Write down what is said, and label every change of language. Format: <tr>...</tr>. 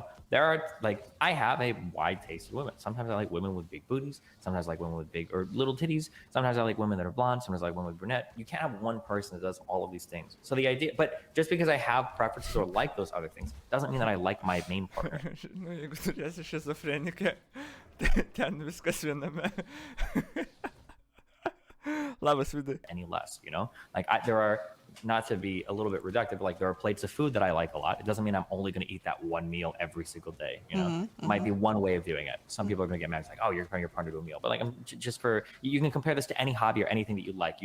<en>There are, like, I have a wide taste in women. Sometimes I like women with big booties. Sometimes I like women with big or little titties. Sometimes I like women that are blonde. Sometimes I like women with brunette. You can't have one person that does all of these things. So the idea, but just because I have preferences or like those other things, doesn't mean that I like my main partner.</en> <lt>Nu, jeigu turėsi šizofrenikę, ten viskas viename. Labas, Vidai.</lt> <en>Any less, Like, there are, not to be a little bit reductive, but like, there are plates of food that I like a lot. It doesn't mean I'm only going to eat that one meal every single day. It might be one way of doing it. Some people are going to get mad. It's like, oh, you're comparing your partner to a meal. But like, you can compare this to any hobby or anything that you like.</en>